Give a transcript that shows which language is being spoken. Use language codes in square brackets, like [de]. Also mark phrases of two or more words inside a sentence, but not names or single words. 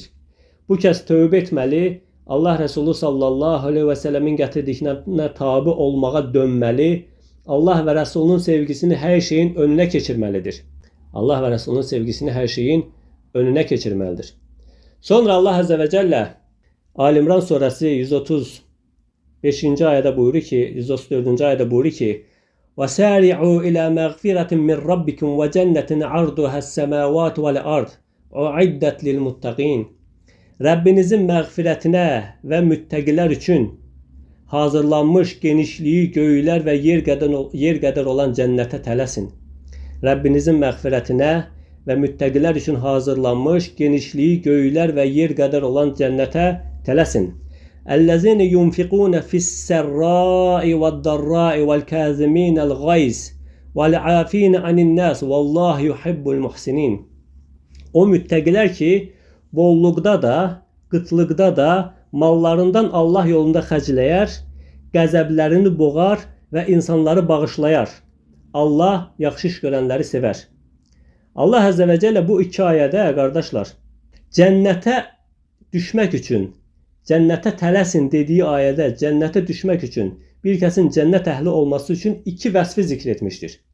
[az] Bu kəs tövbə etməli, Allah Resulü [ar] صلى الله عليه وسلم [az] gətirdiklərinə tabi olmağa dönməli, Allah və Resulünün sevgisini hər şeyin önünə keçirməlidir. Allah və Resulünün sevgisini hər şeyin önünə keçirməlidir. Sonra Allah [ar] عز وجل [az] Ali-İmran surəsi 135-ci ayədə buyurur ki, 134-cü ayədə buyurur ki: [ar] وَسَارِعُوا إِلَى مَغْفِرَةٍ مِّن رَبِّكُمْ وَجَنَّةٍ عَرْضُهَا السَّمَاوَاتُ وَالْأَرْضُ أُعِدَّتْ لِلْمُتَّقِينَ [az] Rəbbinizin məğfirətinə və müttəqilər üçün hazırlanmış genişliyi göylər və yer qədər olan cənnətə tələsin. Rəbbinizin məğfirətinə və müttəqilər üçün hazırlanmış genişliyi göylər və yer qədər olan cənnətə tələsin. [ar] الذين ينفقون في السراء والضراء والكاظمين الغيظ والعافين عن الناس والله يحب المحسنين. [az] O müttəqilər ki, bolluqda da, qıtlıqda da mallarından Allah yolunda xərcləyər, qəzəblərini boğar və insanları bağışlayar. Allah yaxşı iş görənləri sevər. Allah [ar] عز وجل [az] bu iki ayədə, qardaşlar, cənnətə düşmək üçün, cənnətə tələsin dediyi ayədə cənnətə düşmək üçün, bir kəsin cənnət əhli olması üçün iki vəsfi zikr etmişdir.